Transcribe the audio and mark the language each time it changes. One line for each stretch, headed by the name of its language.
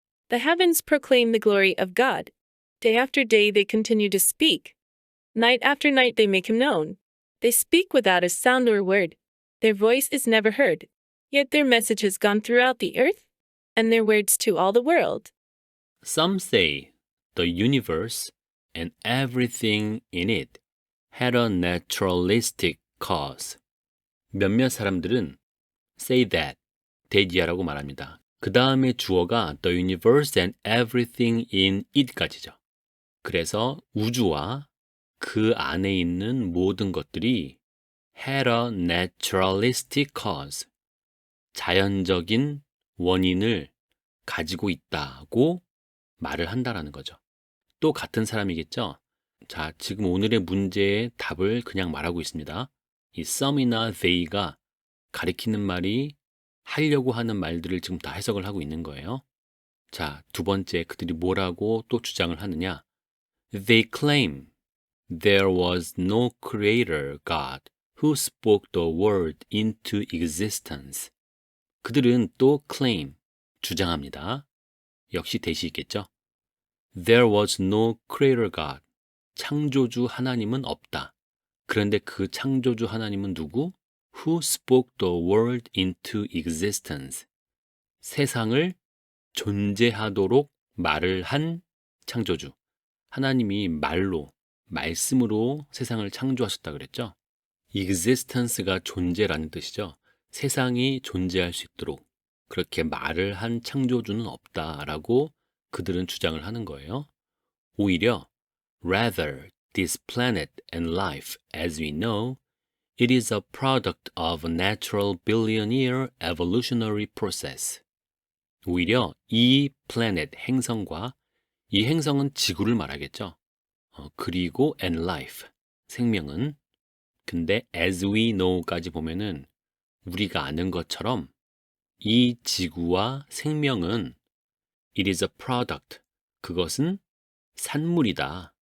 English: The heavens proclaim the glory of God. Day after day they continue to speak. Night after night they make him known. They speak without a sound or word. Their voice is never heard. Yet their message has gone throughout the earth, and their words to all the world. Some say the universe and everything in it had a naturalistic cause.
Korean: 몇몇 사람들은
English: say that
Korean: 이라고 말합니다. 그 다음에 주어가
English: the universe and everything in it
Korean: 까지죠. 그래서 우주와 그 안에 있는 모든 것들이
English: had a naturalistic cause,
Korean: 자연적인 원인을 가지고 있다고 말을 한다라는 거죠. 또 같은 사람이겠죠? 자, 지금 오늘의 문제의 답을 그냥 말하고 있습니다. 이 some이나 they가 가리키는 말이 하려고 하는 말들을 지금 다 해석을 하고 있는 거예요. 자, 두 번째 그들이 뭐라고 또 주장을 하느냐?
English: They claim there was no creator God who spoke the world into existence.
Korean: 그들은 또 claim, 주장합니다. 역시 대시 있겠죠?
English: There was no creator God.
Korean: 창조주 하나님은 없다. 그런데 그 창조주 하나님은 누구?
English: Who spoke the world into existence.
Korean: 세상을 존재하도록 말을 한 창조주. 하나님이 말로, 말씀으로 세상을 창조하셨다 그랬죠? existence가 존재라는 뜻이죠. 세상이 존재할 수 있도록 그렇게 말을 한 창조주는 없다라고 그들은 주장을 하는 거예요. 오히려
English: rather this planet and life as we know it is a product of a natural billion-year evolutionary process.
Korean: 오히려 이 planet, 행성과 이 행성은 지구를 말하겠죠. 그리고 and life, 생명은. 근데
English: as we know
Korean: 까지 보면은 우리가 아는 것처럼 이 지구와 생명은
English: it is a product,
Korean: 그것은 산물이다.